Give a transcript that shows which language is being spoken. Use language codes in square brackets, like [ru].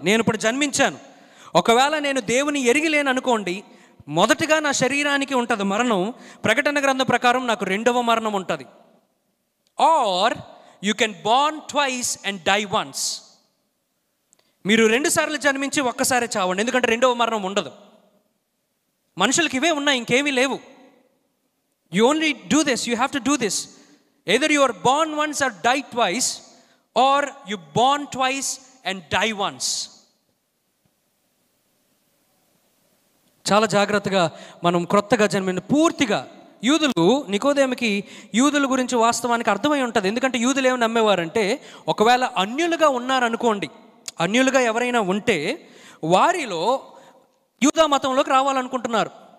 [te] నేను ఇప్పుడు జన్మించాను, ఒకవేళ నేను దేవుని ఎరిగిలేను అనుకోండి, మొదటిగా నా శరీరానికి ఉంటుంది మరణం. ప్రకటన గ్రంథం ప్రకారం నాకు 2వ మరణం ఉంటుంది. [en] Are you can born twice and die once. [te] మీరు 2 సార్లు జన్మించి ఒక్కసారి చావండి, ఎందుకంటే 2వ మరణం ఉండదు. మనుషులకి ఇవే ఉన్నాయి, ఇంకేమీ లేవు. [en] You only do this, you have to do this. Either you are born once or die twice, or you born twice and die once. [te] చాలా జాగ్రత్తగా మనం క్రొత్తగా జన్మిన పూర్తిగా. యూదులు, నికోదేముకి యూదుల గురించి వాస్తవానికి అర్థమై ఉంటుంది. ఎందుకంటే యూదులు ఏమి నమ్మేవారంటే, ఒకవేళ అన్యులుగా ఉన్నారనుకోండి, అన్యులుగా ఎవరైనా ఉంటే వారిలో యూదా మతంలోకి రావాలనుకుంటున్నారు.